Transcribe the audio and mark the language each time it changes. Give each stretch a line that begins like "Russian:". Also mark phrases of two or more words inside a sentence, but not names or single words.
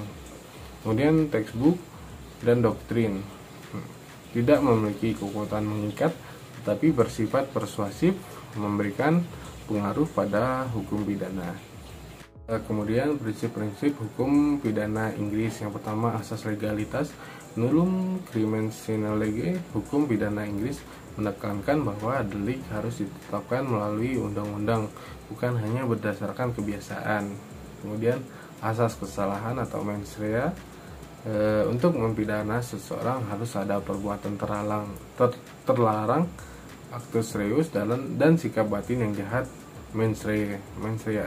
Indonesian: Kemudian textbook dan doktrin tidak memiliki kekuatan mengikat, tetapi bersifat persuasif, memberikan pengaruh pada hukum pidana. Kemudian prinsip-prinsip hukum pidana Inggris. Yang pertama, asas legalitas,
Latin: nullum crimen sine lege.
Indonesian: Hukum pidana Inggris menekankan bahwa delik harus ditetapkan melalui undang-undang, bukan hanya berdasarkan kebiasaan. Kemudian asas kesalahan atau
Latin: mens rea.
Indonesian: Untuk mempidana seseorang harus ada perbuatan terlarang,
Latin: actus reus,
Indonesian: dan sikap batin yang jahat,
Latin: mens rea.